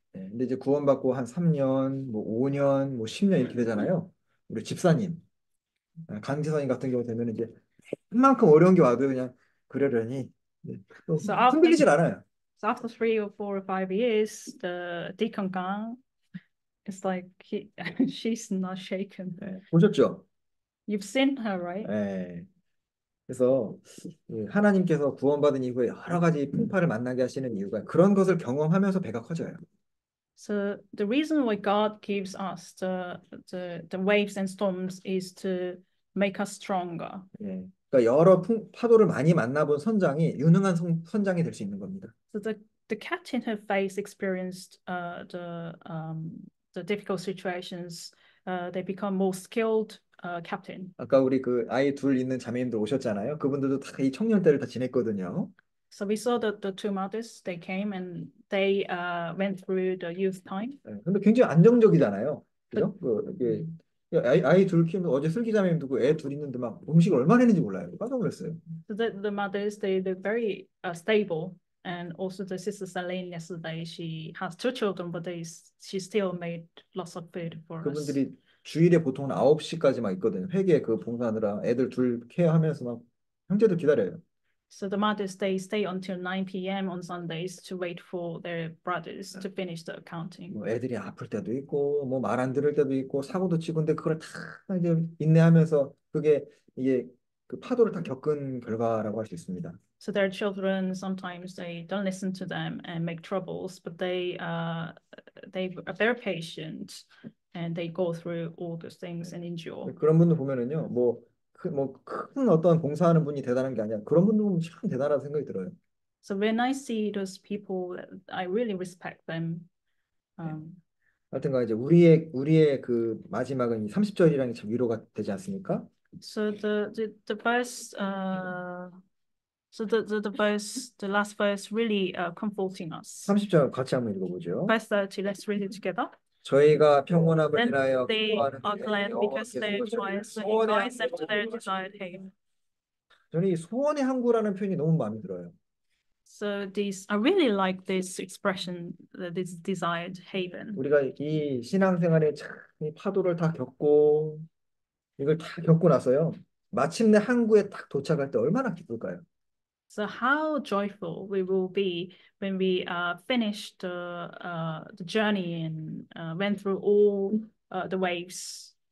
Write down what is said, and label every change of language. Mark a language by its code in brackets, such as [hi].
[ko] 네, 근데 이제 구원받고 한 3년, 뭐 5년, 뭐 10년 이렇게 되잖아요. 우리 집사님, 강지사님 같은 경우 되면 이제 만큼 어려운 게 와도 그냥 그러려니 [en] So after [ko] 흔들리질 않아요. [en] So after 3 or 4 or 5 years, the deacon gang is like she's not shaken. [ko] 네, 보셨죠? [en] You've seen her, right? [ko] 네. 그래서 하나님께서 구원받은 이후에 여러 가지 풍파를 만나게 하시는 이유가 그런 것을 경험하면서 배가 커져요. [en] So the reason why God gives us the waves and storms is to make us stronger. [ko] 예. 그러니까 여러 파도를 많이 만나본 선장이 유능한 선장이 될 수 있는 겁니다. [en] So the captain who faced experienced the difficult situations, they become more skilled captain. [ko] 아까 우리 그 아이 둘 있는 자매님들 오셨잖아요. 그분들도 다 이 청년 때를 다 지냈거든요. [en] So we saw that the two mothers, they came and they went through the youth time. [ko] 예. 근데 굉장히 안정적이잖아요. 그죠? 이게 아이 둘 키우면 어제 슬기 자매님도 그 애 둘 있는데 막 음식을 얼마나 했는지 몰라요. 깜짝 놀랐어요. [en] So the mothers, they're very stable. And also the sister Celine yesterday, she has 2 children, but she still made lots of food for us. [ko] 그분들이 주일에 보통 9시까지 막 있거든요. 회계 그 봉사하느라 애들 둘 케어하면서 막 형제들 기다려요. [en] So the mothers, they stay until 9 p.m. on Sundays to wait for their brothers to finish the accounting. [ko] 뭐 애들이 아플 때도 있고 뭐 말 안 들을 때도 있고 사고도 치고 근데 그걸 다 이제 인내하면서 그게 이게 그 파도를 다 겪은 결과라고 할 수 있습니다. [en] So their children sometimes they don't listen to them and make troubles, but they are very patient and they go through all those things and endure. [ko] 그런 분들 보면은요 큰 어떤 봉사하는 분이 대단한 게 아니라 그런 분들 보면 참 대단하다는 생각이 들어요. [en] So when I see those people, I really respect them. [ko] 하여튼간 이제 우리의 그 마지막은 이 30절이라는 게 참 위로가 되지 않습니까? [en] So the verse so the last verse really comforting us. [ko] 30절 같이 한번 읽어보죠. [en] Verse 30, let's read it together. [ko] 저희가 평온함을 [en] Then [ko] 인하여 [en] they [ko] 기뻐하는 [en] are glad because their trials and guides them to their desired haven. [ko] 저는 이 소원의 항구라는 표현이 너무 마음에 들어요. [en] So these, I really like this expression, this desired haven. [ko] 우리가 이 신앙생활에 참 이 파도를 다 겪고 이걸 다 겪고 나서요. 마침내 항구에 딱 도착할 때 얼마나 기쁠까요? [en] So how joyful we will be when we finished the journey and went through all the waves.